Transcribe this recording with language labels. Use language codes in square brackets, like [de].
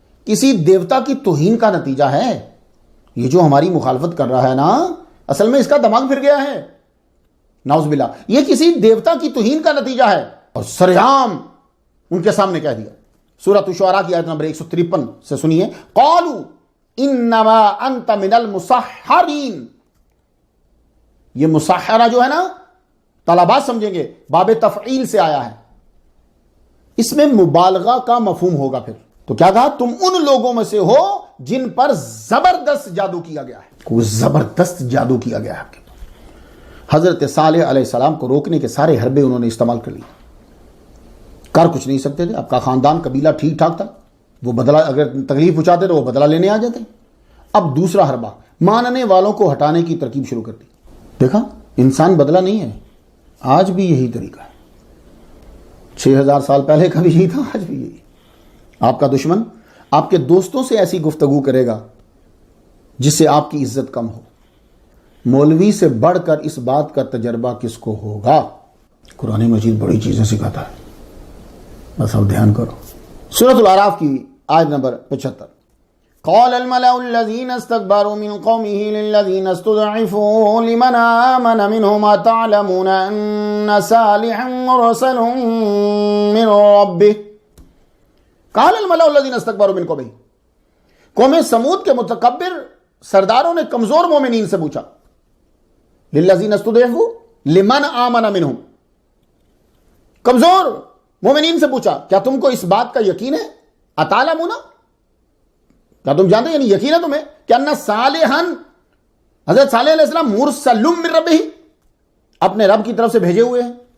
[ur] کسی دیوتا کی توہین کا نتیجہ ہے یہ جو ہماری مخالفت کر رہا ہے نا، اصل میں اس کا دماغ پھر گیا ہے، نعوذ باللہ. یہ کسی دیوتا کی توہین کا نتیجہ ہے، اور سرعام ان کے سامنے کہہ دیا. سورۃ الشعراء کی آیت نمبر 153 سے سنیے. [ar] قالوا انما انت من المسحرین. [ur] یہ مسحرہ جو ہے نا، طلباء سمجھیں گے باب تفعیل سے آیا ہے، اس میں مبالغہ کا مفہوم ہوگا. پھر تو کیا کہا؟ تم ان لوگوں میں سے ہو جن پر زبردست جادو کیا گیا ہے. کوئی زبردست جادو کیا گیا ہے. حضرت صالح علیہ السلام کو روکنے کے سارے حربے انہوں نے استعمال کر لیے. کر کچھ نہیں سکتے تھے. آپ کا خاندان قبیلہ ٹھیک ٹھاک تھا، وہ بدلہ اگر تکلیف پہنچاتے تو وہ بدلہ لینے آ جاتے. اب دوسرا حربہ، ماننے والوں کو ہٹانے کی ترکیب شروع کر دی. دیکھا، انسان بدلہ نہیں ہے، آج بھی یہی طریقہ ہے. 6000 سال پہلے کا بھی یہی تھا، آج بھی یہی. آپ کا دشمن آپ کے دوستوں سے ایسی گفتگو کرے گا جس سے آپ کی عزت کم ہو. مولوی سے بڑھ کر اس بات کا تجربہ کس کو ہوگا؟ قرآن مجید بڑی چیزیں سکھاتا ہے، بس اب دھیان کرو. سورۃ الاعراف کی آیت نمبر 75. [ar] قال الملأ الذين استكبروا من قومه للذين استضعفوا لمن آمن منهم أتعلمون أن صالحا مرسل من ربه. قال الملأ الذين استكبروا من قومه. [ur] قوم سمود کے متکبر سرداروں نے کمزور مومنین سے پوچھا، [ar] للذین استضعفوا لمن آمن منهم، [ur] کمزور مومنین سے پوچھا کیا تم کو اس بات کا یقین ہے؟ [ar] اتعلمون، [ur] کیا تم جانتے، یعنی یقین ہے تمہیں کہ [ar] ان صالحا، [ur] حضرت صالح علیہ السلام [ar] مرسل من ربہ، [ur] اپنے رب کی طرف سے بھیجے ہوئے ہیں.